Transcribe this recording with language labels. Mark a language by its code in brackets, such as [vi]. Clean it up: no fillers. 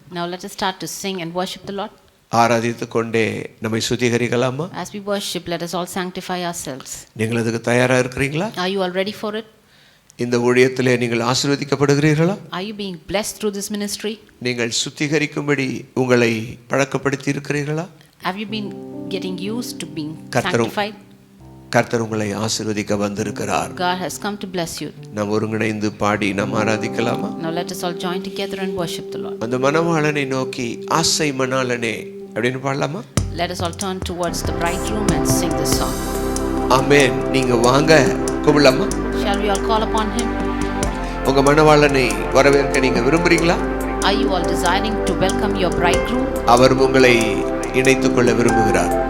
[en] now let us start to sing and worship the Lord. [ta] ஆராதித்துக் கொண்டே நம்மை சுத்திகரிக்கலாமா? [en] As we worship, let us all sanctify ourselves. [ta] நீங்கள் அதுக்கு தயாரா இருக்கிறீங்களா? [en] Are you all ready for it? [ta] இந்த ஊழியத்திலே நீங்கள் ஆசீர்வதிக்கப்படுகிறீர்களா? [en] Are you being blessed through this ministry? [ta] நீங்கள் சுத்திகரிக்கும்படி உங்களை பழக்கப்படுத்தி இருக்கிறீர்களா? [en] Have you been getting used to being sanctified? [ta] கர்த்தர் உங்களை ஆசீர்வதிக்க வந்திருக்கிறார். [en] God has come to bless you. [ta] நாம் ஒருங்கிணைந்து பாடி நாம் ஆராதிக்கலாமா? [en] Now let us all join together and worship the Lord. [ta] அந்த மணவாளனை நோக்கி ஆசை மணாளனே அப்படின்னு பாடலாமா? [en] Let us all turn towards the bridegroom and sing this song. [ta] ஆமென். நீங்க வாங்க கூப்பிடலாமா? [en] Shall we all call upon him? [ta] உங்க மணவாளனை வரவேற்க நீங்க விரும்புறீங்களா? [en] Are you all desiring to welcome your bridegroom? [ta] அவர் உங்களை இணைத்துக் கொள்ள விரும்புகிறார்.